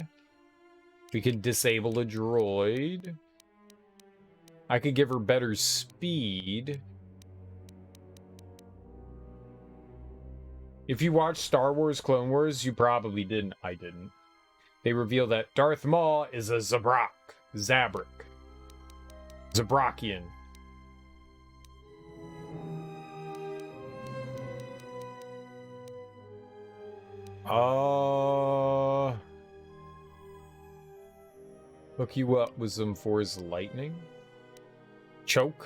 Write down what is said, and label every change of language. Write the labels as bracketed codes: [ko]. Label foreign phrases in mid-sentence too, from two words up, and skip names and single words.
[en] We could disable a droid. I could give her better speed. If you watched Star Wars Clone Wars, you probably didn't. I didn't. They reveal that Darth Maul is a Zabrak. Zabrak. Zabrakian. Hook you up with some Force Lightning. Choke.